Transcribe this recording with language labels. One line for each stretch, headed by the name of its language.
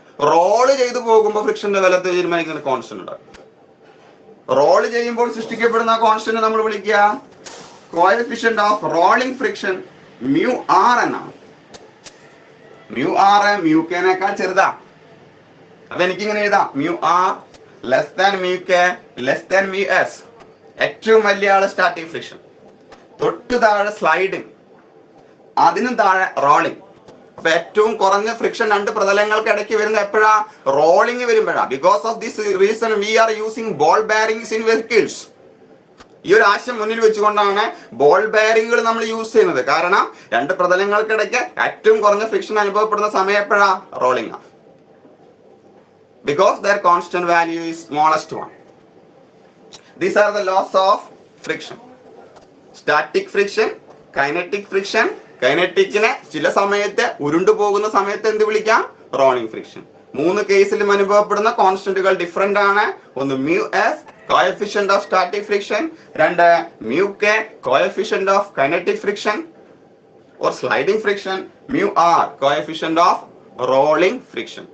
Malayalam: Role ചെയ്തു പോകുമ്പോൾ ഫ്രിക്ഷന്റെ വില തീരുമാനിക്കുന്ന ഒരു കോൺസ്റ്റന്റ് ഉണ്ടാവും. റോള് ചെയ്യുമ്പോൾ സൃഷ്ടിക്കപ്പെടുന്ന കോൺസ്റ്റന്റ് നമ്മൾ വിളിക്കുക coefficient of rolling friction μr എന്നാണ്. μr μk-നേക്കാൾ ചെറുതാ. അപ്പൊ എനിക്കിങ്ങനെ എഴുതാം μr less than μk less than μs. ഏറ്റവും വലിയ ആള് സ്റ്റാറ്റിക് ഫ്രിക്ഷൻ, തൊട്ടു താഴെ സ്ലൈഡിങ്, അതിനും താഴെ റോളിംഗ്. അപ്പൊ ഏറ്റവും കുറഞ്ഞ ഫ്രിക്ഷൻ രണ്ട് പ്രതലങ്ങൾക്ക് ഇടയ്ക്ക് വരുന്ന എപ്പോഴാ? Rolling വരുമ്പോഴാ.
English: Because of this reason we are using ball bearings in vehicles.
Malayalam: ഈ ഒരു ആശയം മുന്നിൽ വെച്ചുകൊണ്ടാണ് ബോൾ ബെയറിംഗുകൾ നമ്മൾ യൂസ് ചെയ്യുന്നത്. കാരണം രണ്ട് പ്രതലങ്ങൾക്കിടയ്ക്ക് ഏറ്റവും കുറഞ്ഞ ഫ്രിക്ഷൻ അനുഭവപ്പെടുന്ന സമയം എപ്പോഴാ? റോളിംഗ് ആണ്.
English: Because their constant value is smallest one. These are the laws of friction. Static friction, kinetic friction.
Malayalam: കൈനറ്റിക്കിനെ ചില സമയത്ത് ഉരുണ്ടു പോകുന്ന സമയത്ത് എന്ത് വിളിക്കാം? Rolling friction. മൂന്ന് കേസിലും അനുഭവപ്പെടുന്ന കോൺസ്റ്റന്റുകൾ ഡിഫറെന്റ് ആണ്. ഒന്ന് mu F coefficient of static friction, രണ്ട് mu K coefficient of kinetic friction or sliding friction, mu R coefficient of rolling friction.